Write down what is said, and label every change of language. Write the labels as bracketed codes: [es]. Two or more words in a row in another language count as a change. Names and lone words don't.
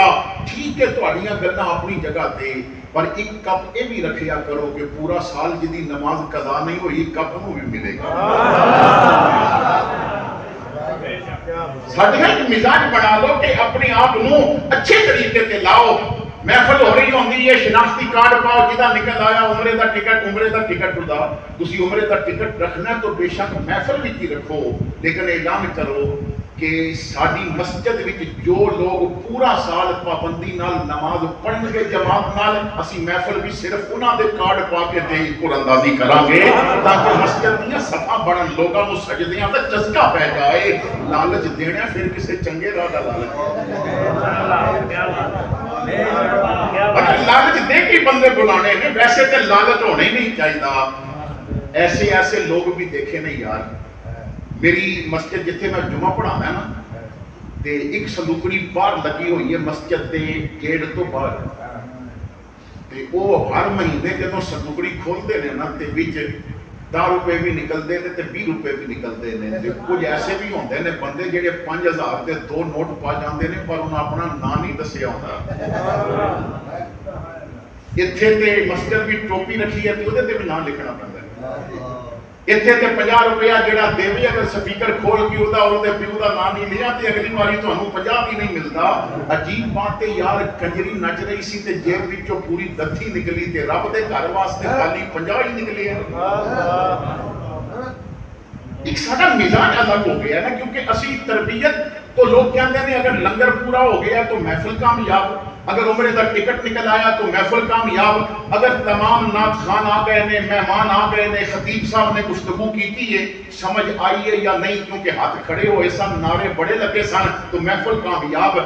[pa] ਠੀਕ ਹੈ, ਤੁਹਾਡੀਆਂ ਗੱਲਾਂ ਆਪਣੀ ਜਗ੍ਹਾ ਤੇ, ਪਰ ਇੱਕ ਕੱਪ ਇਹ ਵੀ ਰੱਖਿਆ ਕਰੋ ਕਿ ਪੂਰਾ ਸਾਲ ਜਿਹਦੀ ਨਮਾਜ਼ ਕਜ਼ਾ ਨਹੀਂ ਹੋਈ, ਕੱਪ ਨੂੰ ਵੀ ਮਿਲੇਗਾ। ਸਾਡਾ ਇੱਕ ਮਿਜ਼ਾਜ ਬਣਾ ਲਓ ਕਿ ਆਪਣੇ ਆਪ ਨੂੰ ਅੱਛੇ ਤਰੀਕੇ ਤੇ ਲਾਓ। محفل ہو رہی ہوندی ہے، شناختی کارڈ پاؤ، جدا نکل آیا عمرے دا ٹکٹ دا تسی عمرے دا ٹکٹ رکھنا تو بے شک محفل بھی کی رکھو، لیکن اعلان کرو کہ ساری مسجد وچ جو لوگ پورا سال پابندی نال نماز پڑھن گے جماعت نال، اسی محفل بھی صرف انہاں دے کارڈ پا کے تے قرآن اندازی کران گے تاکہ مسجد دیاں صفا بڑھن، لوگاں نوں سجدیاں تے چسکا پے جائے۔ لالچ دینا پھر کسے چنگے راہ دا لالچ دے کے بندے بلانے ہیں، ویسے تے لالچ ہونے ہی نہیں چاہیے۔ [ur] ایسے لوگ بھی دیکھے نہیں یار۔ [pa] میری مسجد جتھے میں جمعہ پڑھانا ہے نا، تے ایک صندوقڑی باہر لگی ہوئی ہے مسجد دے گیٹ تو باہر، تے وہ ہر مہینے جدوں صندوقڑی کھولتے ہیں نا تے وچ 10 روپے بھی نکلتے ہیں تے 20 روپے بھی نکلتے ہیں۔ تے کچھ ایسے بھی ہوندے نے بندے جڑے 5000 دے 2 نوٹ پا جاندے نے پر انہاں اپنا نام نہیں دسیا ہوندا۔ ایتھے تے مسجد بھی ٹوپی رکھی ہے تے اودے تے بھی نام لکھنا پیندا ہے۔ ایتھے تے 50 روپیہ جڑا دیوی اگر سپیکر کھول کے اودہ اور دے پیو دا نام نہیں لیا تے اگلی باری تانوں 50 بھی نہیں ملدا۔ [ur] عجیب بات ہے یار، [pa] کنجری نچ رہی سی تے جیب وچوں پوری دتھی نکلی تے رب دے گھر واسطے خالی 50 ہی نکلے ہیں۔ [ur] ایک سارا مزاج الگ ہو گیا نا، کیونکہ اسی تربیت تو لوگ کہتے ہیں اگر لنگر پورا ہو گیا تو محفل کامیاب، اگر عمرے کا ٹکٹ نکل آیا تو محفل کامیاب، اگر تمام نعت خوان آ گئے نے، مہمان آ گئے نے، خطیب صاحب نے گفتگو کی ہے، سمجھ آئی ہے یا نہیں کیونکہ [pa] ہاتھ کھڑے ہوئے سن، نعرے بڑے لگے سن، [ur] تو محفل کامیاب۔